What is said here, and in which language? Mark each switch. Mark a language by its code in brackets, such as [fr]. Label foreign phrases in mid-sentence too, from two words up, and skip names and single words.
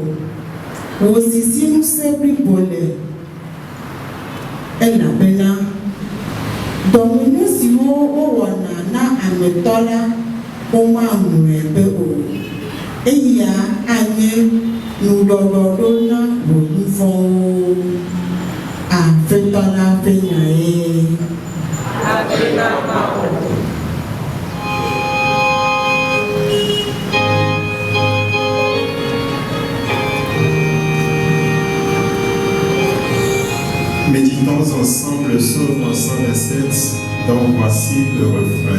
[ee] Wò sisi ŋusẽ blibo le elabena dɔmenu siwo wowɔna na ametɔ la womaŋlɔe be o. Eya anye nuɖɔɖɔɖo na wò nu vɔ̃wo. Aƒetɔ la ƒe nyae. [fr] Méditons ensemble le psaume 127, dont voici le refrain.